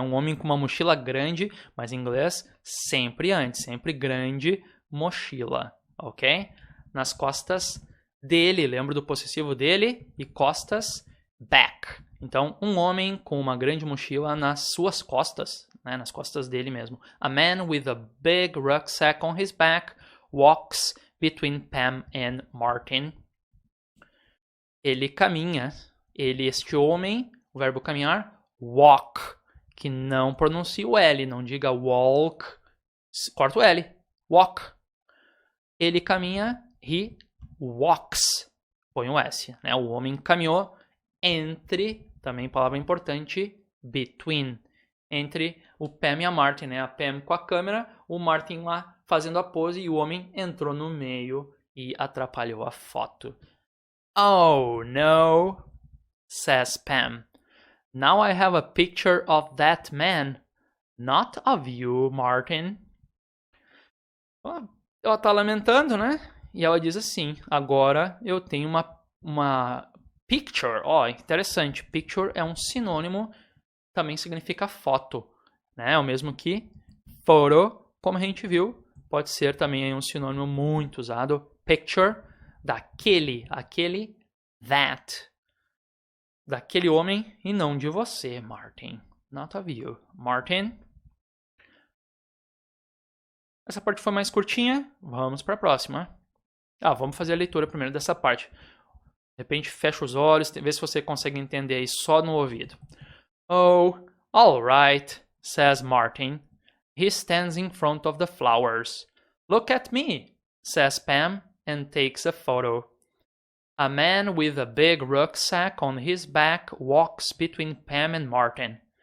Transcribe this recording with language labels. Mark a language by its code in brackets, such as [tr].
[pt] Um homem com uma mochila grande, mas em inglês sempre antes, sempre grande mochila, ok? Nas costas dele, lembra do possessivo dele? E costas, back. Então, um homem com uma grande mochila nas suas costas, né, nas costas dele mesmo. [en] A man with a big rucksack on his back walks between Pam and Martin. [pt] Ele caminha, este homem, o verbo caminhar, walk, que não pronuncia o L, não diga walk, corta o L, walk. Ele caminha, he walks, põe o S, né? O homem caminhou entre, também palavra importante, between, entre o Pam e a Martin, né? A Pam com a câmera, o Martin lá fazendo a pose e o homem entrou no meio e atrapalhou a foto. [en] Oh no, says Pam. Now I have a picture of that man, not of you, Martin. [pt] Ela tá lamentando, né? E ela diz assim, agora eu tenho uma picture. Ó, interessante. Picture é um sinônimo, também significa foto, né? O mesmo que photo, como a gente viu, pode ser também um sinônimo muito usado. Picture, daquele, that. Daquele homem e não de você, Martin. Not of you. Martin. Essa parte foi mais curtinha. Vamos para a próxima. Vamos fazer a leitura primeiro dessa parte. De repente, fecha os olhos, vê se você consegue entender aí só no ouvido. [en] Oh, all right, says Martin. He stands in front of the flowers. Look at me, says Pam, and takes a photo. A man with a big rucksack on his back walks between Pam and Martin.